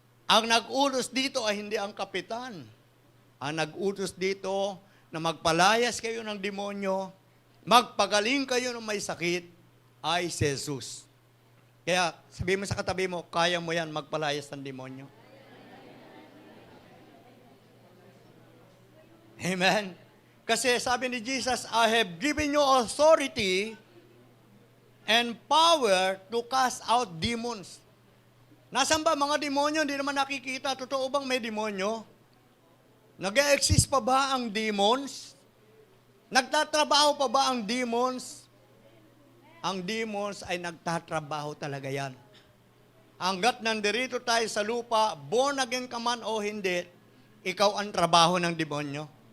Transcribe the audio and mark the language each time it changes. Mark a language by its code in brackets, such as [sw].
[tl] Ang nag-utos dito ay hindi ang kapitan. Ang nag-utos dito na magpalayas kayo ng demonyo, magpagaling kayo ng may sakit, ay si Jesus. Kaya sabihin mo sa katabi mo, kaya mo yan magpalayas ng demonyo. Amen? Kasi sabi ni Jesus, [en] I have given you authority and power to cast out demons. [tl] Nasaan ba mga demonyo? Hindi naman nakikita. Totoo bang may demonyo? Nag-exist pa ba ang demons? Nagtatrabaho pa ba ang demons? Ang demons ay nagtatrabaho talaga yan. Hanggat nandirito tayo sa lupa, born again ka man o hindi, ikaw ang trabaho ng demonyo.